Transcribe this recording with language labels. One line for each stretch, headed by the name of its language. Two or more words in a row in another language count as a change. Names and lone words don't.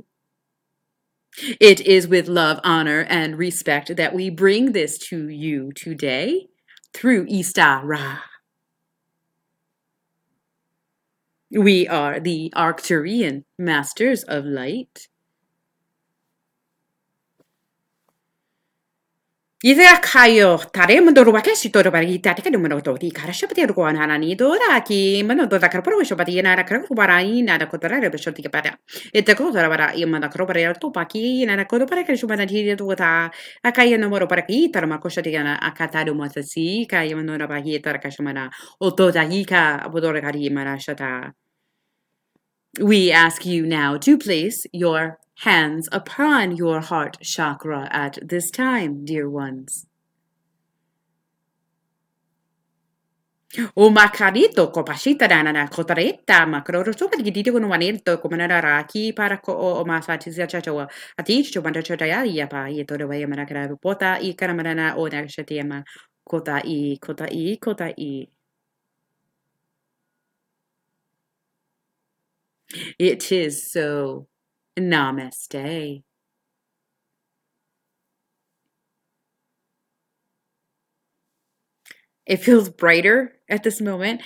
English: It is with love, honor, and respect that we bring this to you today through EstaRa. We are the Arcturian Masters of Light. Idea kayo tare mandoro wakashi toro bari tati kadu mano to di kara shapati ro ana ni dora ki mano do da karo shapati na karo bara ina da kotara re beshoti ke para ete ko dora bara i manda karo bara to paki na ko para ke shuma da di do ta akai no moro para ki tar ma ko shoti na akata do matasi kai mano ra ba hi tar ka shumana o to da hi ka abodore kari mara shata. We ask you now to place your hands upon your heart chakra at this time, dear ones. O makarito ko pasita dana na kotareta makroro so pati dito ko nuanito ko manararaki para ko o masati sa chachawa ati cho banda chotaya ya pa ito de way manakara pota I karamarana o nakshatiama kota I. It is so. Namaste. It feels brighter at this moment.